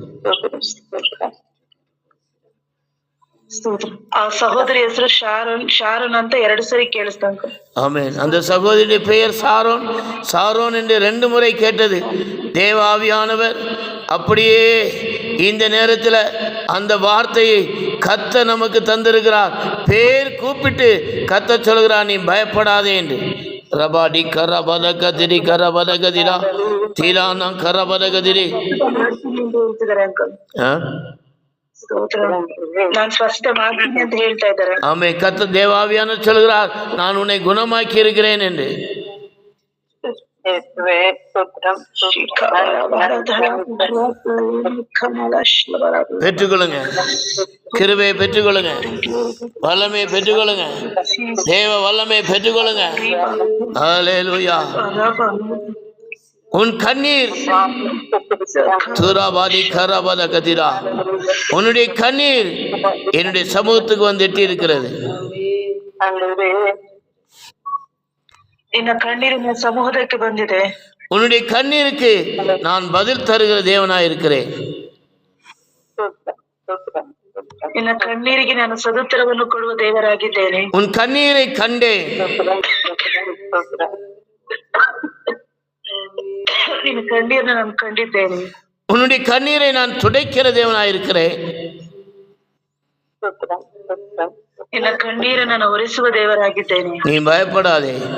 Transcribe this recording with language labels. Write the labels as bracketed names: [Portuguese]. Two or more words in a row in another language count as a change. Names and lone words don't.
[Kannada] ಆ ಸಹೋದರಿ ಹೆಸರು ಶಾರೋನ್ ಅಂತ 2 ಸರಿ ಕೇಳಿಸ್ತಾங்க. [Tamil] ஆமென். அந்த சகோதரியுடைய பெயர் சாரோன். சாரோன் என்று 2 முறை கேட்டது. தேவ ஆவியானவர் அப்படியே இந்த நேரத்தில் அந்த வார்த்தையை கர்த்தர் நமக்கு தந்திருக்கிறார். பேர் கூப்பிட்டு கர்த்தர் சொல்கிறார், நீ பயப்படாதே என்று. ரபாடி கரபதகதிரி கரபதகதிரா தீரானா கரபதகதிரி. [Kannada] நான் ಸ್ವಸ್ಥತೆ ಮಾಡ್ತೀನಿ ಅಂತ ಹೇಳ್ತಾ ಇದ್ದಾರೆ. [Tamil] ஆமே. கர்த்தர் தேவாவியானவர் சொல்கிறார், நான் உன்னை குணமாக்கி இருக்கிறேன் என்று. பெற்றுக்கொள்ளுங்க, கிருபையை பெற்றுக்கொள்ளுங்க, வல்லமையை பெற்றுக்கொள்ளுங்க, தேவ வல்லமையை பெற்றுக்கொள்ளுங்க. ஹல்லேலூயா. உன் கண்ணீர் துராபாதி கராபாத கதிரா, உன்னுடைய கண்ணீர் என்னுடைய சமூகத்துக்கு வந்து எட்டி இருக்கிறது. கண்ணீர் சமூகத்துக்கு ಬಂದಿದೆ. உன்னுடைய கண்ணீருக்கு நான் பதில் தருகிற தேவனாய் இருக்கிறேன். [Kannada] ನಿನ್ನ ಕಣ್ಣೀರಿಗೆ ನಾನು ಸದುತ್ತರವನ್ನು ಕೊಡುವ ದೇವರಾಗಿದ್ದೇನೆ. [Tamil] உன் கண்ணீரை கண்டேன். [Kannada] ನಿನ್ನ ಕಣ್ಣೀರನ್ನು ನಾನು ಕಂಡಿದ್ದೇನೆ. [Tamil] உன்னுடைய கண்ணீரை நான் துடைக்கிற தேவனாய் இருக்கிறேன். [Kannada] ನಿನ್ನ ಕಣ್ಣೀರನ್ನು ನಾನು ಒರೆಸುವ ದೇವರಾಗಿದ್ದೇನೆ. [Tamil] நீ பயப்படாதே.